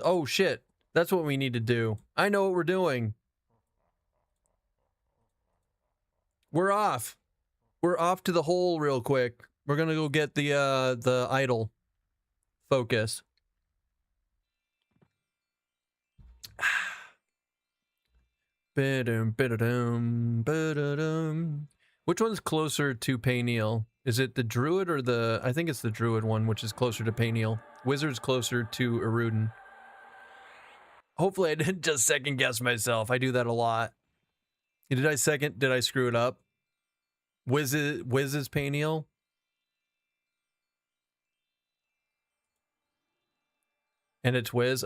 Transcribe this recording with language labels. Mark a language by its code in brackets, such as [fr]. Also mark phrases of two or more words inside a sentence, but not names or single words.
[en] Oh shit. That's what we need to do. I know what we're doing. We're off. We're off to the hole real quick. We're gonna go get the idol. Focus. Ba-dum, ba-da-dum, ba-da-dum. Which one's closer to Payneal? Is it the druid or the... I think it's the druid one, which is closer to Payneal. Wizard's closer to Erudin. Hopefully I didn't just second guess myself. I do that a lot. Did I screw it up? Wiz is Payneal? And it's Wiz?